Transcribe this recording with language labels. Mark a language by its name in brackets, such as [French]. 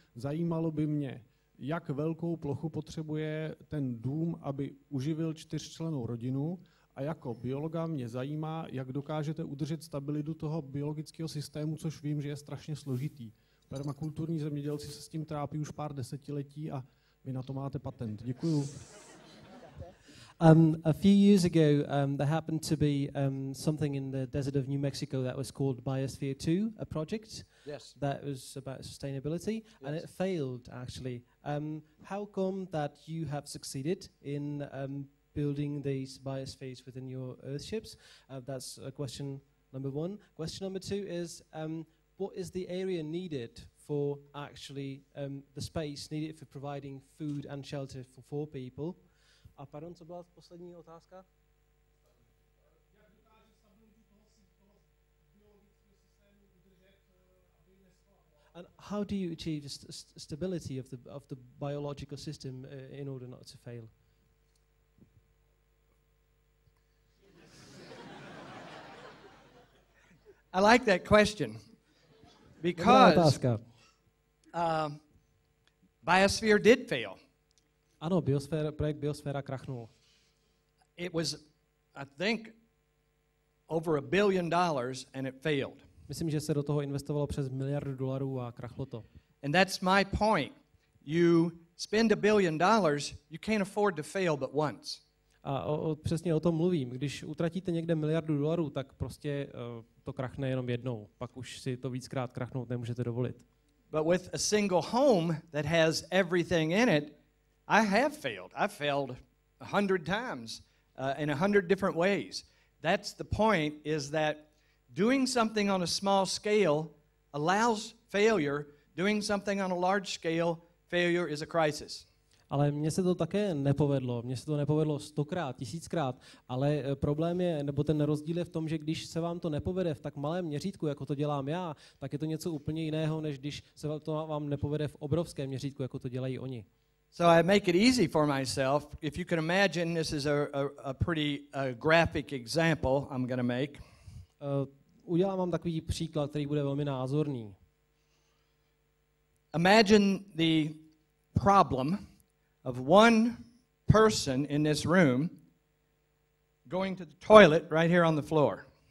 [Czech] Zajímalo by mě, jak velkou plochu potřebuje ten dům, aby uživil 4člennou rodinu, a jako biologa mě zajímá, jak dokážete udržet stabilitu toho biologického systému, což vím, že je strašně složitý. Permakulturní zemědělci se s tím trápí už pár desetiletí a vy na to máte patent. Děkuju. [English] A few years ago, there happened to be something in the desert of New Mexico that was called Biosphere 2, a project that was about sustainability, and it failed, actually. How come that you have succeeded in building these biospheres within your Earthships? That's question number one. Question number two is, what is the area needed for actually the space needed for providing food and shelter for 4 people? [Czech] A pardon, co byla poslední otázka? [English] And how do you achieve stability of the biological system in order not to fail? I like that question because Biosphere did fail. [Czech] Ano, projekt Biosféra krachnul. [English] It was, I think, over $1 billion and it failed. [Czech] Myslím, že se do toho investovalo přes $1 miliard a krachlo to. [English] And that's my point. You spend $1 billion, you can't afford to fail but once. [Czech] A přesně o tom mluvím. Když utratíte někde $1 miliard, tak prostě to krachne jenom jednou. Pak už si to víckrát krachnout nemůžete dovolit. [English] But with a single home that has everything in it, I have failed. I've failed 100 times in 100 different ways. That's the point, is that doing something on a small scale allows failure. Doing something on a large scale, failure is a crisis. [Czech] Ale mně se to také nepovedlo. Mně se to nepovedlo 100krát, 1000krát, ale problém je, nebo ten rozdíl je v tom, že když se vám to nepovede v tak malém měřítku, jako to dělám já, tak je to něco úplně jiného, než když se to vám nepovede v obrovském měřítku, jako to dělají oni. [English] So I make it easy for myself. If you can imagine, this is a pretty graphic example I'm going to make. [Czech] Udělám vám takový příklad, který bude velmi názorný. [English] Imagine the problem of one person in this room going to the toilet right here on the floor.